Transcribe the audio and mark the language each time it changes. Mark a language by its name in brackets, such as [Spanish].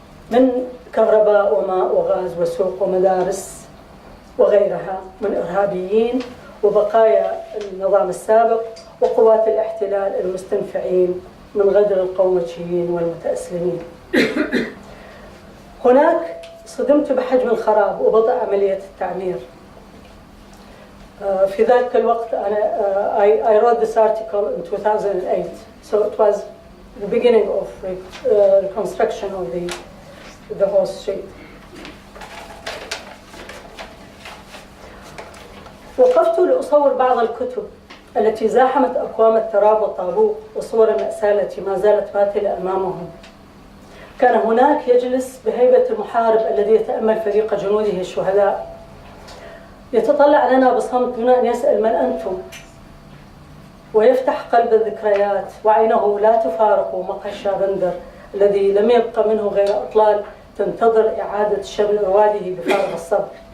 [Arabic] من كهرباء وماء وغاز وسوق ومدارس وغيرها من إرهابيين وبقايا النظام السابق وقوات الاحتلال المستنفعين من غدر القومجيين والمتأسلمين. هناك صدمت بحجم الخراب وبطء عملية التعمير. في ذلك الوقت [English] I wrote this article in 2008, so it was the beginning of reconstruction of the whole street. [Arabic] وقفت لأصور بعض الكتب التي زاحمت أكوام التراب والطابوق وصور المأساة التي ما زالت ماثلة أمامهم. كان هناك يجلس بهيبة المحارب الذي يتأمل فريق جنوده الشهداء، يتطلع لنا بصمت دون أن يسأل من أنتم، ويفتح قلب الذكريات وعينه لا تفارق مقهى الشابندر الذي لم يبقى منه غير أطلال تنتظر إعادة شمل رواده بفارغ الصبر.